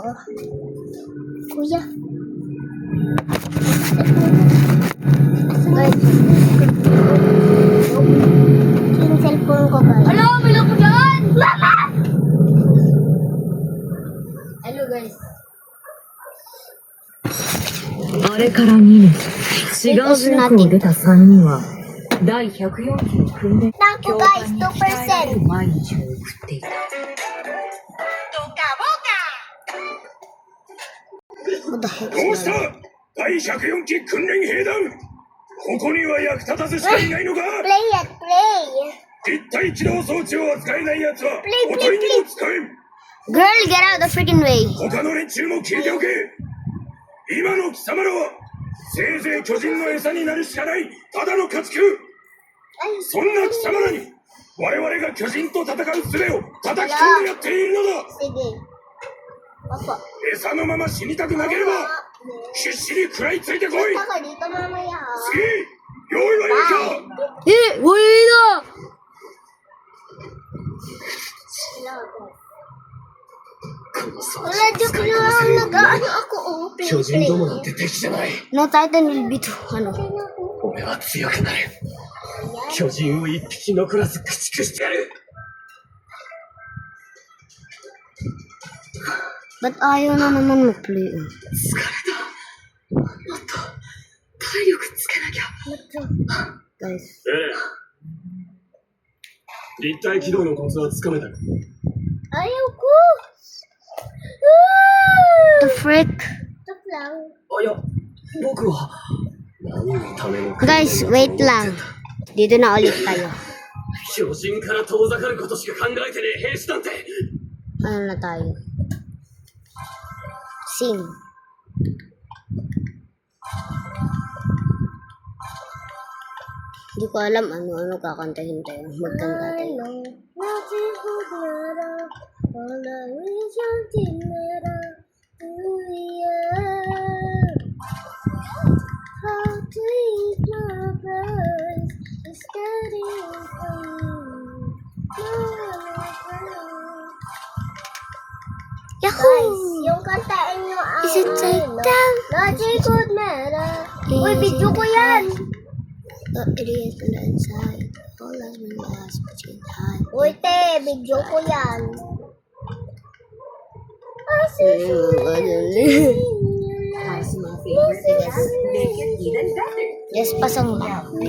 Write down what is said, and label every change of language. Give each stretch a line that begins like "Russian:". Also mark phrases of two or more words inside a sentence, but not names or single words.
Filipino: Kuya. Guys. Yung cellphone ko, guys. Hello, bilang ko dyan! Mama!
English: Hello, guys.
Japanese: あれから2年、志願集落を出た3人は、第140訓練
Filipino: Naku
Japanese: 教
English: guys,
Japanese: 官に鍛えられる 2%. 毎日を送っていた。
English: What the heck?
Japanese: どうした第104期訓練兵団ここには役立たずしかいないのか
English: Play it, play.
Japanese: 立体起動装置を扱えない奴は
English: Play,
Japanese: おとりにも使えん
English: Girl, get out the freaking way.
Japanese: 他の連中も聞いておけ。今の貴様らはせいぜい巨人の餌になるしかないただの家畜。そんな貴様らに我々が巨人と戦う術を叩き込んでやっているのだ。
Filipino: Sige. Opo.
Japanese: 餌のまま死にたくなければ必死に食らいついてこい。
Filipino: Punta ka dito mamaya, ha?
Japanese: 次、用意はよいか。
English: Wait
Filipino: Wala, joke lang. Nag-ano ako, oh.
Japanese: 巨人どもなんて敵じゃない。
English: No Titan will be too,
Japanese: 俺は強くなる。巨人を一匹残らず駆逐してやる。
Filipino: Ba't ayaw na naman mag-play?
Japanese: 体力つけなきゃ。
English: Guys.
Japanese: 立体起動のコツはつかめた。
Filipino: Ayaw ko.
English: The frick?
Filipino: Joke lang.
Japanese: いや、僕は何のための
Filipino: Guys, wait lang. Dito na ulit tayo.
Japanese: 巨人から遠ざかることしか考えてねえ兵士なんて。
Filipino: Ano na tayo? Sing. Hindi ko alam ano kakantahin tayo. Magkanta tayo.
English: Nothing could matter. All I wish something matter. How to eat my breath is getting Yahoo!
Filipino: yung kantain nyo ang
English: Is it like that? Nothing could matter.
Filipino: Uy, video ko yan.
English: It is on the inside. All has been lost, but you can hide.
Filipino: Uy, te, video ko yan. Yes, pasang ba?